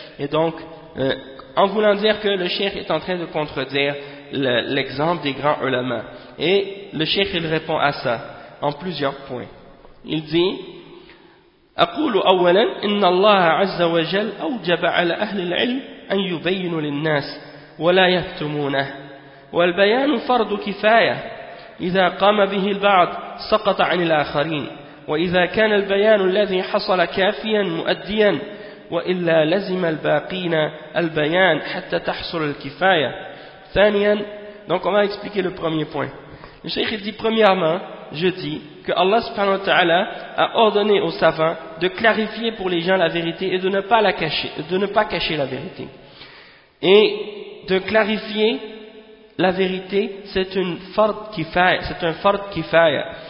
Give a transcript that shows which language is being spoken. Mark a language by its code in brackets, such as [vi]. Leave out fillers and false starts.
[fr] Et donc, en voulant dire que le cheikh est en train de contredire l'exemple des grands ulama. Et le cheikh, il répond à ça en plusieurs points. Il dit, [ar] « أقول أولا إن الله عز وجل أوجب على أهل العلم أن يبينوا للناس ولا يكتمونه والبيان فرض كفاية إذا قام به البعض سقط عن الآخرين وإذا كان البيان الذي حصل كافيا مؤديا وإلا لزم الباقين البيان حتى تحصل الكفاية. ثانيا [fr] Donc on va expliquer le premier point. Le cheikh dit, premièrement, je dis que Allah subhanahu wa ta'ala a ordonné aux savants de clarifier pour les gens la vérité et de ne pas la cacher, de ne pas cacher la vérité. Et de clarifier la vérité, c'est une fard kifaya, c'est un fard kifaya.